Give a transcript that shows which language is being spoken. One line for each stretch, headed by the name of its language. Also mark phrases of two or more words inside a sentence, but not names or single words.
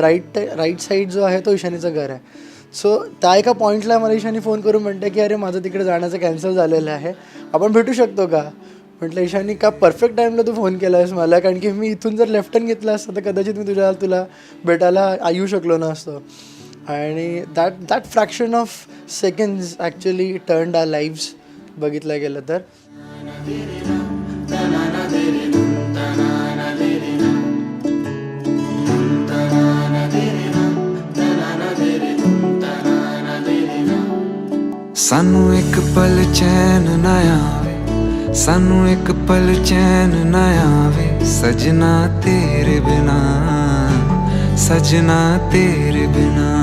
English: right side
Marathi: जो आहे तो ईशानीचं घर आहे. सो त्या एका पॉईंटला मला ईशानी फोन करून म्हणते की अरे माझं तिकडे जाण्याचं कॅन्सल झालेलं आहे, आपण भेटू शकतो का. म्हटलं ईशानी का परफेक्ट टाईमला तू फोन केला आहेस मला, कारण की मी इथून जर
English: left turn
Marathi: घेतलं असतं तर कदाचित मी तुला भेटायला येऊ शकलो नसतो.
English: आणि that fraction of seconds actually turned our lives
Marathi: बघितलं गेलं तर.
Punjabi: ਸਾਨੂੰ ਇੱਕ ਪਲ ਚੈਨ ਨਾ ਆਵੇ, ਸਾਨੂੰ ਇੱਕ ਪਲ ਚੈਨ ਨਾ ਆਵੇ, ਸਜਣਾ ਤੇਰੇ ਬਿਨਾ, ਸਜਣਾ ਤੇਰੇ ਬਿਨਾ, सजना तेरे बिना.